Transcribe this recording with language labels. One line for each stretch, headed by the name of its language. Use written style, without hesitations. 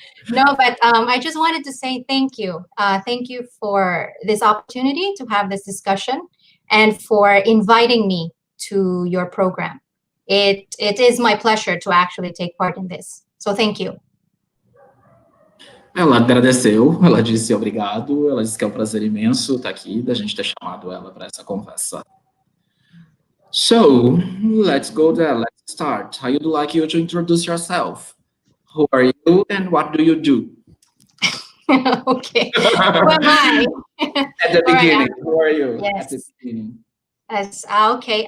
English: No, but I just wanted to say thank you. Thank you for this opportunity to have this discussion and for inviting me to your program. It is my pleasure to actually take part in this. So thank you.
Portuguese: Ela agradeceu, ela disse obrigado, ela disse que é um prazer imenso estar aqui, da gente ter chamado ela para essa conversa.
English: So, let's go there, let's start. I would like you to introduce yourself. Who are you and what do you do? Okay, who am I? At the beginning, who are you? Yes. At the beginning. Yes, okay.